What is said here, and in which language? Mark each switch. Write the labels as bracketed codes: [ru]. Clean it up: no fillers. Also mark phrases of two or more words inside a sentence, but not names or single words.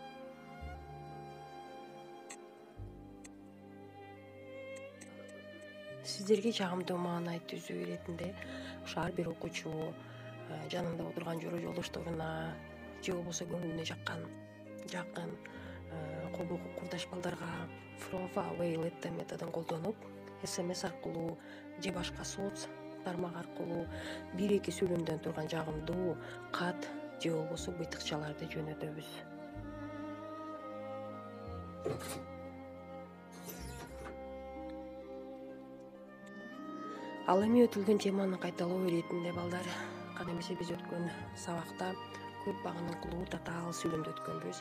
[ky] Сиздерге жагымдуу маанай түзүү иретинде ар бир окуучу жанында отурган жора жолдошторуна же болбосо көңүлүнө жакын курдаш балдарга [en] from far away letter [ky] методун колдонуп, SMS аркылуу же башка соц тармак аркылуу бир эки сүйлөмдөн турган жагымдуу кат же болбосо быйтыкчаларды жөнөтөбүз. Ал эми өтүлгөн теманы кайталоо иретинде балдар, кана эмесе биз өткөн сабакта көп багыныңкылуу татаал сүйлөмдү өткөнбүз.